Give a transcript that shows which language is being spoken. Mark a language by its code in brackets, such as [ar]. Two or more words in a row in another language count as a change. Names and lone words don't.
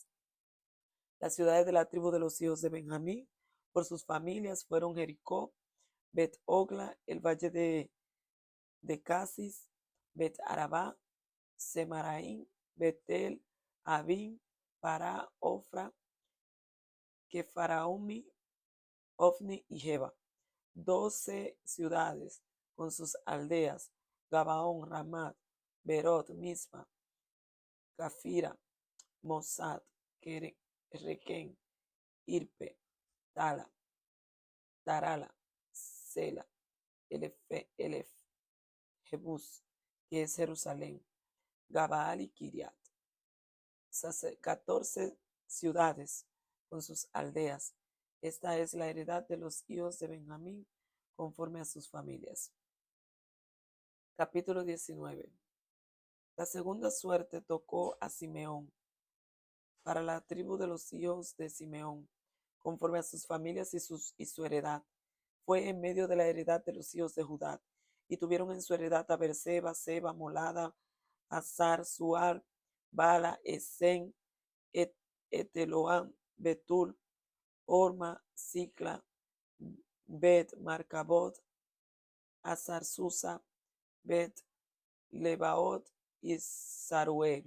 [es] Las ciudades de la tribu de los hijos de Benjamín por sus familias fueron Jericó, Bet Ogla, el valle de Casis, Bet Arabá, Semaraín, Betel, Abín, Pará, Ofra, Kefaraomi, Ofni y Jeba. 12 ciudades con sus aldeas: Gabaón, Ramat, Berot, Mispa, Cafira, Mosad, Requén, Irpe, Tala, Tarala, Sela, Elef, Jebús, que es Jerusalén, Gabaal y Kiriat. 14 ciudades con sus aldeas. Esta es la heredad de los hijos de Benjamín conforme a sus familias. Capítulo 19. La segunda suerte tocó a Simeón. Para la tribu de los hijos de Simeón, conforme a sus familias y su heredad, fue en medio de la heredad de los hijos de Judá, y tuvieron en su heredad a Berseba, Seba, Molada, Azar, Sual, Bala, Esen, Eteloam, Betul, Orma, Sicla, Bet Marcabot, Azar Susa, Bet Lebaot y Saruel.